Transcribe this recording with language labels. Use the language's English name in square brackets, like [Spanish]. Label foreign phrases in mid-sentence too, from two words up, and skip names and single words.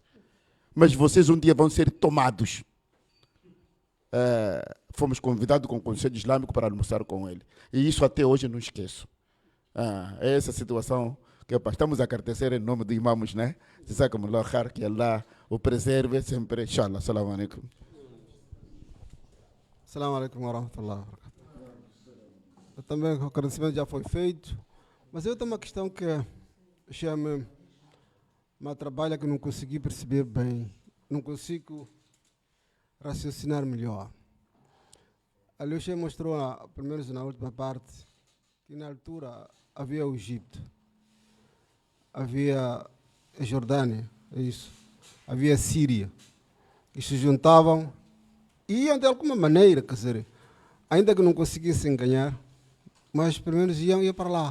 [Portuguese] Mas vocês um dia vão ser tomados. Fomos convidados com o Conselho Islâmico para almoçar com ele. E isso até hoje eu não esqueço. É essa situação que estamos a agradecer em nome de imamos, né? Que Allah o preserve sempre. [Arabic] إن شاء الله. السلام عليكم. السلام عليكم ورحمة الله وبركاته. [Portuguese] Também o agradecimento já foi feito. Mas eu tenho uma questão que chama uma trabalha que não consegui perceber bem. Não consigo raciocinar melhor. A Lucia mostrou, pelo menos na última parte, que na altura havia o Egito, havia a Jordânia, é isso, havia a Síria, que se juntavam e iam de alguma maneira, quer dizer, ainda que não conseguissem ganhar, mas pelo menos iam para lá.